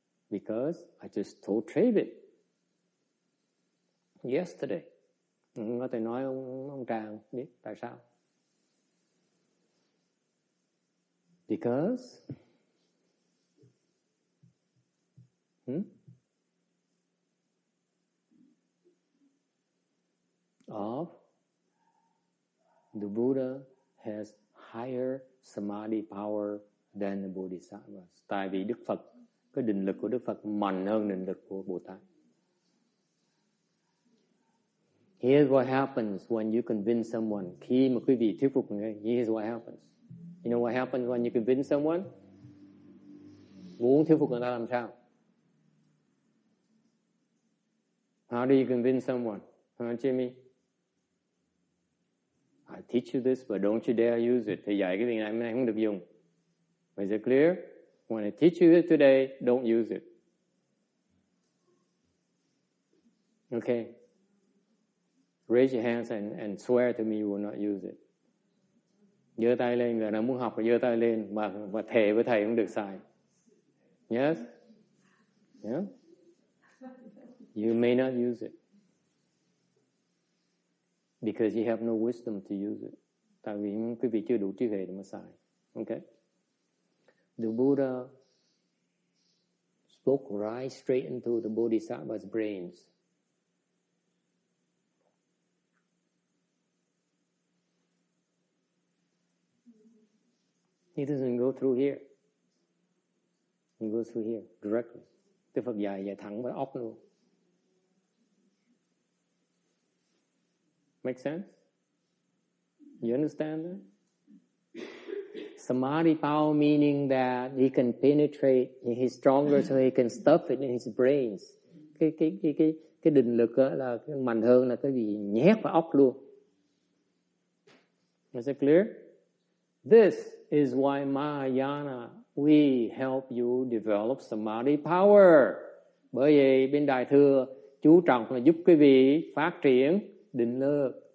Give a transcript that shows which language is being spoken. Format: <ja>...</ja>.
<en>Because I just told David yesterday.</en> <vi>Có thể nói ông Tràng biết tại sao?</vi> <en>Because of the Buddha has higher samadhi power than the Bodhisattvas.</en> <vi>Tại vì Đức Phật, cái định lực của Đức Phật mạnh hơn định lực của Bồ Tát.</vi> <en>Here's what happens when you convince someone.</en> <vi>Khi mà quý vị thuyết phục người,</vi> <en>here's what happens. You know what happens when you convince someone?</en> <vi>Muốn thuyết phục người ta làm sao?</vi> <en>How do you convince someone? Jimmy? I teach you this, but don't you dare use it.</en> <vi>Thầy dạy cái việc này không được dùng.</vi> <en>Is it clear? When I teach you it today, don't use it. Okay. Raise your hands and swear to me you will not use it.</en> <vi>Giơ tay lên, người nào muốn học thì giơ tay lên và thề với thầy không được xài.</vi> <en>Yes? Yeah? You may not use it. Because you have no wisdom to use it.</en> <vi>Tại vì quý vị chưa đủ trí huệ để mà xài.</vi> <en>Okay? The Buddha spoke right straight into the Bodhisattva's brains. He doesn't go through here. He goes through here directly.</en> <vi>Đức Phật dạy thẳng vào óc luôn.</vi> <en>Make sense? You understand that? Samadhi power meaning that he can penetrate, he's stronger so he can stuff it in his brains.</en> <vi>Cái định lực là mạnh hơn là cái gì nhét vào óc luôn.</vi> <en>Is it clear? This is why Mahayana, we help you develop Samadhi power.</en> <vi>Bởi vì bên Đại Thừa chú trọng là giúp quý vị phát triển định lực.</vi>